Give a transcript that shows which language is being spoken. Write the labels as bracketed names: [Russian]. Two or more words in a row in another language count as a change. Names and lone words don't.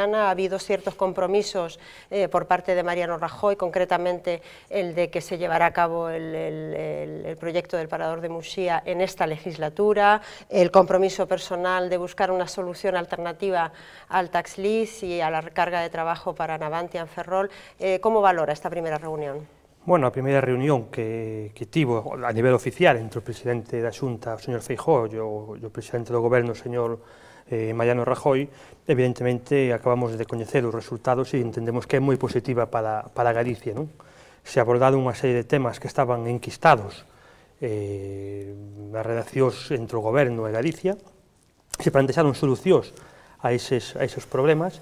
[Spanish] Ha habido ciertos compromisos por parte de Mariano Rajoy, concretamente el de que se llevará a cabo el proyecto del Parador de Muxía en esta legislatura, el compromiso personal de buscar una solución alternativa al tax lease y a la carga de trabajo para Navantia en Ferrol. ¿Cómo valora esta primera reunión? Bueno, [Galician] a primeira reunión que tivo a nivel oficial entre o presidente da Xunta, o señor Feijóo, e o presidente do goberno, o señor Mariano Rajoy, evidentemente acabamos de coñecer os resultados e entendemos que é moi positiva para Galicia, non? Se abordaron unha serie de temas que estaban enquistados nas relacións entre o goberno e Galicia, se plantexaron solucións a eses problemas